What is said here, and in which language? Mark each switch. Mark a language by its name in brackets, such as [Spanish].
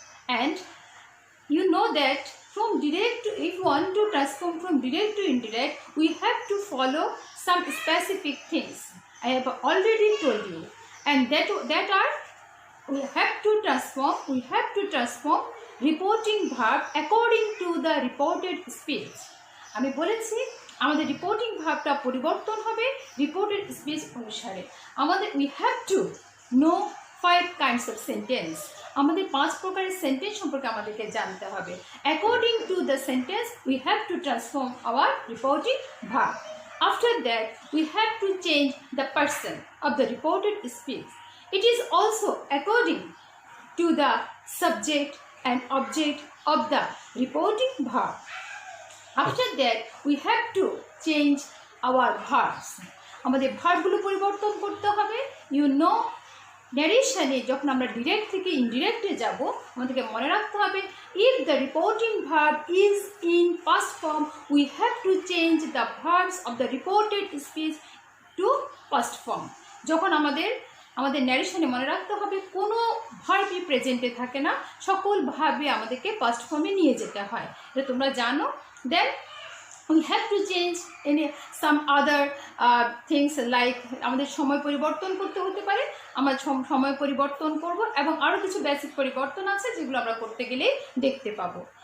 [English] And you know that if you want to transform from direct to indirect, we have to follow some specific things. I have already told you, and that are we have to transform reporting verb according to the reported speech. [Bangla] আমি বলেছি আমাদের reporting ভার্বটা পরিবর্তন হবে reported speech অনুসারে। [English] we have to know 5 kinds of sentence. আমাদের 5 প্রকারের sentence সম্পর্কে আমাদেরকে জানতে হবে। According to the sentence, we have to transform our reporting verb. After that, we have to change the person of the reported speech. It is also according to the subject and object of the reporting verb. After that, we have to change our verbs. [Bangla] আমাদের ভার্বগুলো পরিবর্তন করতে হবে। [English] You know, narration-এ [Bangla] যখন আমরা direct থেকে ইনডিরেক্টে যাব, আমাদেরকে মনে রাখতে হবে [English] if the reporting verb is in past form, we have to change the verbs of the reported speech to past form. [Bangla] যখন আমাদের ন্যারেশনে মনে রাখতে হবে কোনো ভার্বই প্রেজেন্টে থাকে না, সকল ভার্বই আমাদেরকে পাস্ট ফর্মে নিয়ে যেতে হয়। এটা তোমরা জানো। [English] Then we have to change some other things like [Bangla] আমাদের সময় পরিবর্তন করতে হতে পারে, আমরা সময় পরিবর্তন করব, এবং আরও কিছু বেসিক পরিবর্তন আছে যেগুলো আমরা করতে গেলে দেখতে পাবো।